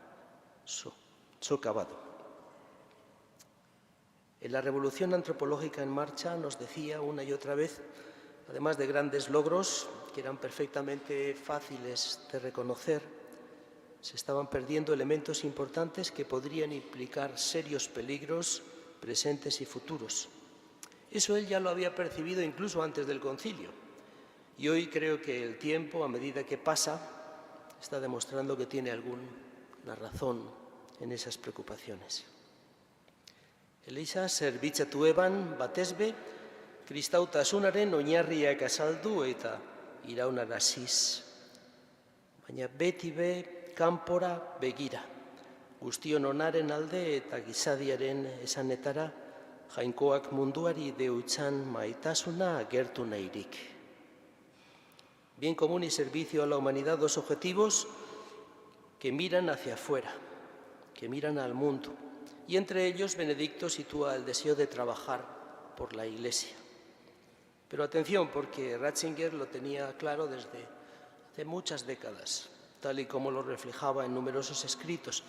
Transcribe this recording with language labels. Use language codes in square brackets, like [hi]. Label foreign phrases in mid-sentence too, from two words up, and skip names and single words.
[es] En la revolución antropológica en marcha nos decía una y otra vez, además de grandes logros que eran perfectamente fáciles de reconocer, se estaban perdiendo elementos importantes que podrían implicar serios peligros presentes y futuros. Eso él ya lo había percibido incluso antes del concilio. Y hoy creo que el tiempo, a medida que pasa, está demostrando que tiene alguna razón en esas preocupaciones. [eu] Elisa zerbitzatu eban batez be, kristautasunaren oinarriak azaldu eta iraunaraziz. Baina beti be kanpora begira, guztion onaren alde eta gizadiaren esanetara, jainkoak munduari deutzan maitasuna agertu nahirik. [es] Bien común y servicio a la humanidad, dos objetivos que miran hacia afuera, que miran al mundo. Y entre ellos Benedicto sitúa el deseo de trabajar por la Iglesia. Pero atención, porque Ratzinger lo tenía claro desde hace muchas décadas, tal y como lo reflejaba en numerosos escritos.